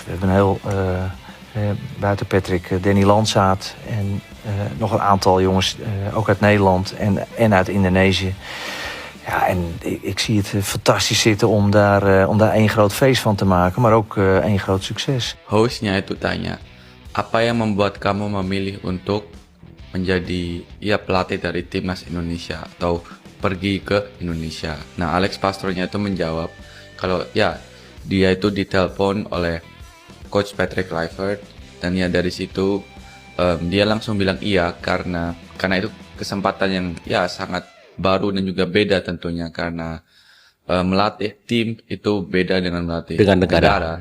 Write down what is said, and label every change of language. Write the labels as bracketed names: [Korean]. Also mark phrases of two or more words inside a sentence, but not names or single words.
[Dutch] We hebben een heel, buiten Patrick, Danny Lanzaat en nog een aantal jongens, ook uit Nederland en uit Indonesië. Ja, en ik zie het fantastisch zitten om daar één groot feest van te maken, maar ook één groot succes. [Indonesian] Hostnya itu tanya, apa yang membuat kamu memilih untuk menjadi pelatih dari timnas Indonesia atau pergi ke Indonesia? Nah, Alex Pastoornya itu menjawab kalau ya dia itu ditelepon oleh coach Patrick Kluivert dan ya dari situ dia langsung bilang iya karena itu kesempatan yang ya sangat baru dan juga beda tentunya karena melatih tim itu beda dengan melatih negara.